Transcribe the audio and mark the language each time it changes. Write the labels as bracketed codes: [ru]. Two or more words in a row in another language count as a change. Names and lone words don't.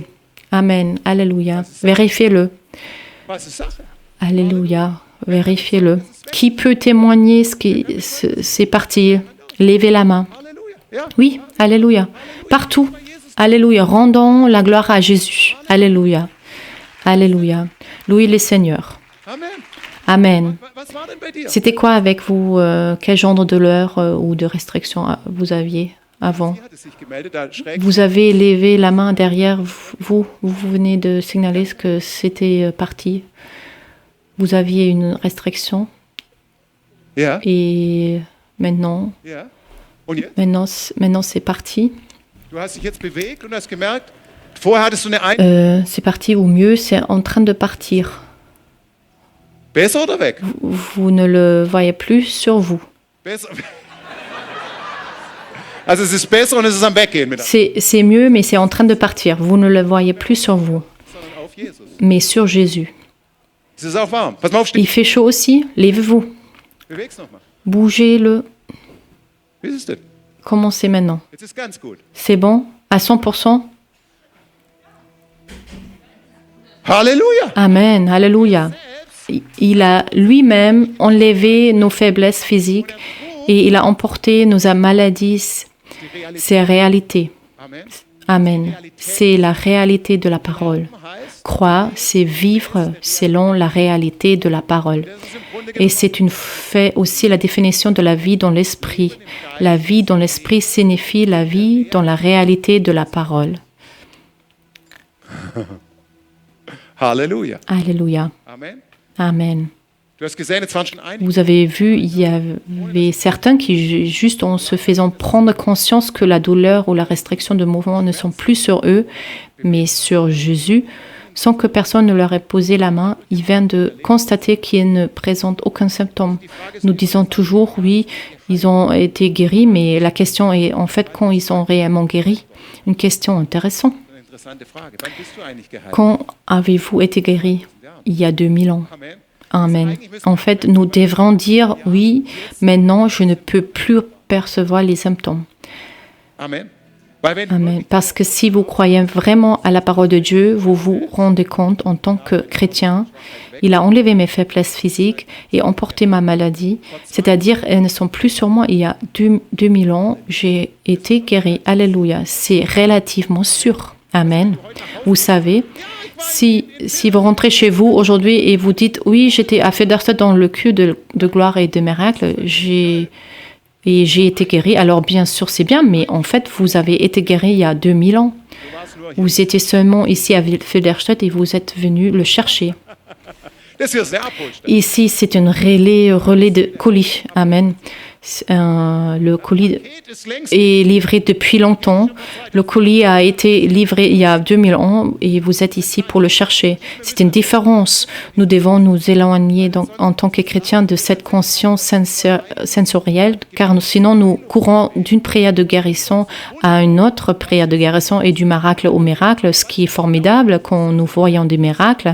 [fr] Amen. Alléluia. Vérifiez-le. Alléluia. Vérifiez-le. Qui peut témoigner ce qui c'est parti? Levez la main. Oui, alléluia. Partout. Alléluia. Rendons la gloire à Jésus. Alléluia. Alléluia. Louez le Seigneur. Amen. Amen. [de] Was war denn bei dir? [fr] C'était quoi avec vous? Quel genre de douleur ou de restriction vous aviez avant? [de] Sie hatte sich gemeldet, da schräg. [fr] Vous avez levé la main derrière vous. Vous venez de signaler que c'était parti. Vous aviez une restriction [de] Ja, [fr] et maintenant, [de] ja. Und jetzt? [fr] maintenant c'est parti. [de] Du hast dich jetzt bewegt und hast gemerkt, vorher hattest du eine [fr] C'est parti ou mieux, c'est en train de partir. [de] Besser oder weg? [fr] Vous ne le voyez plus sur vous. [de] Besser. Also es ist besser und es ist am Weggehen mit [fr] C'est mieux, mais c'est en train de partir. Vous ne le voyez plus sur vous, [de] sondern auf Jesus. [fr] mais sur Jésus. [de] Es ist auch warm. Pass mal auf, steh. [fr] Il fait chaud aussi. Levez-vous. [de] Beweg's nochmal. [fr] Bougez-le. [de] Wie ist es denn? [fr] Commencez maintenant. [de] Jetzt ist ganz gut. [fr] C'est bon? À 100%? [de] Halleluja. [fr] Amen. Alléluia. Il a lui-même enlevé nos faiblesses physiques et il a emporté nos maladies, [de] Die Realität. [fr] ses réalités. Amen. Amen. C'est la réalité de la parole. [de] Heißt, [fr] Croire, c'est vivre selon la réalité de la parole. [de] das ist im Grunde [fr] Et c'est une fait aussi la définition de la vie dans l'esprit. La vie dans l'esprit signifie la vie dans la réalité de la parole. [de] Halleluja. [fr] Alléluia. Amen. Amen. [de] Du hast gesehen, jetzt waren schon einige. [fr] Vous avez vu, il y avait certains qui, juste en se faisant prendre conscience que la douleur ou la restriction de mouvement ne sont plus sur eux, mais sur Jésus, sans que personne ne leur ait posé la main, ils viennent de constater qu'ils ne présentent aucun symptôme. Nous disons toujours, oui, ils ont été guéris, mais la question est en fait quand ils sont réellement guéris. Une question intéressante. [de] Eine interessante Frage. Wann bist du eigentlich geheilt? [fr] Quand avez-vous été guéri? Il y a 2000 ans. Amen. Amen. En fait, nous devrons dire, oui, maintenant je ne peux plus percevoir les symptômes. [de] Amen. Weil wenn [fr] Amen. Parce que si vous croyez vraiment à la parole de Dieu, vous vous rendez compte en tant que chrétien, il a enlevé mes faiblesses physiques et emporté ma maladie, c'est-à-dire elles ne sont plus sur moi. Il y a 2000 ans, j'ai été guéri. Alléluia. C'est relativement sûr. Amen. Vous savez, si vous rentrez chez vous aujourd'hui et vous dites, oui, j'étais à Federstedt dans le culte de gloire et de miracles, j'ai été guéri. Alors bien sûr, c'est bien, mais en fait, vous avez été guéri il y a 2000 ans. [de] du warst nur hier. [fr] Vous étiez seulement ici à Federstedt et vous êtes venu le chercher. [de] Das hier ist der Abholstand. [fr] Ici, c'est un relais de colis. Amen. Le colis [de] Paket ist längst [fr] est livré depuis longtemps. Le colis a été livré il y a 2000 ans et vous êtes ici pour le chercher. C'est une différence. Nous devons nous éloigner donc, en tant que chrétiens de cette conscience sensorielle, car sinon nous courons d'une prière de guérison à une autre prière de guérison et du miracle au miracle, ce qui est formidable quand nous voyons des miracles.